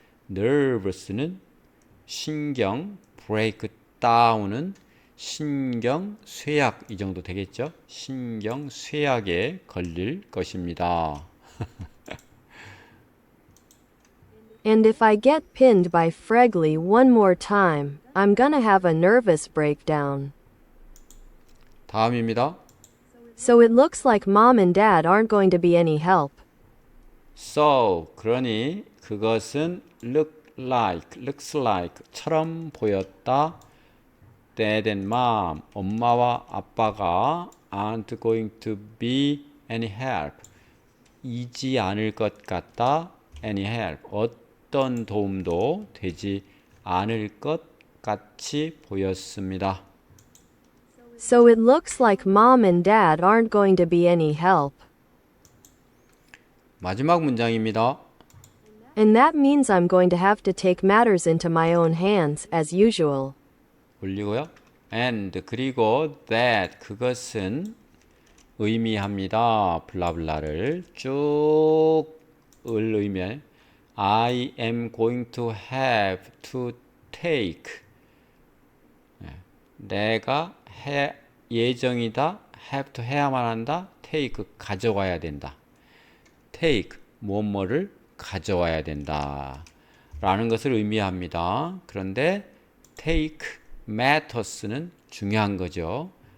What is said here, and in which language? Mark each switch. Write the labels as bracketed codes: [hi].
[ko] nervous는 신경 break down은 신경 쇠약 이 정도 되겠죠 신경 쇠약에 걸릴 것입니다. [en] And if I get pinned by Fregley one more time, I'm gonna have a nervous breakdown. [ko] 다음입니다. [en] So it looks like Mom and Dad aren't going to be any help. [ko] So 그러니 그것은 looks like처럼 보였다. [en] Dad and Mom [ko] 엄마와 아빠가 [en] aren't going to be any help [ko] 이지 않을 것 같다. [en] any help [ko] 어떤 도움도 되지 않을 것 같이 보였습니다. [en] So it looks like Mom and Dad aren't going to be any help. [ko] 마지막 문장입니다. [en] And that means I'm going to have to take matters into my own hands, as usual. [ko] 올리고요. And 그리고 that 그것은 의미합니다. 블라블라를 쭉을 의미해. [en] I am going to have to take. [ko] 내가 예정이다. have to 해야만 한다. take 가져와야 된다. take 뭐뭐를 가져와야 된다. 라는 것을 의미합니다. 그런데 take matters는 중요한 거죠.